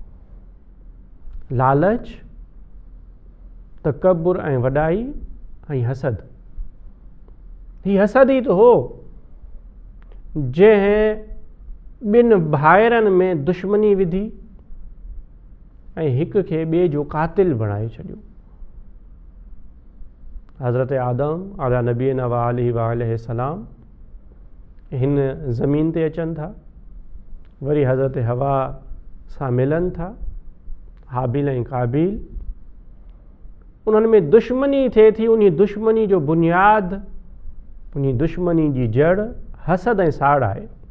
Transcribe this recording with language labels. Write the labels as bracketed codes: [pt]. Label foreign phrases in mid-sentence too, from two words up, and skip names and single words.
[sd] लालच, तकबुर ऐं वॾाई ऐं हसद। हीउ हसद ई त हो जंहिं ॿिनि भाइरनि में दुश्मनी विधी ऐं हिक खे ॿिए जो कातिल बणाए छॾियो। हज़रत आदम [ar] على نبينا و عليه سلام [sd] हिन ज़मीन ते अचनि था, वरी हज़रत हवा सां मिलनि था, हाबिल ऐं काबिल। उन्हनि में दुश्मनी थिए थी। उन दुश्मनी जो बुनियाद, उन दुश्मनी जी जड़ हसद ऐं साड़ आहे।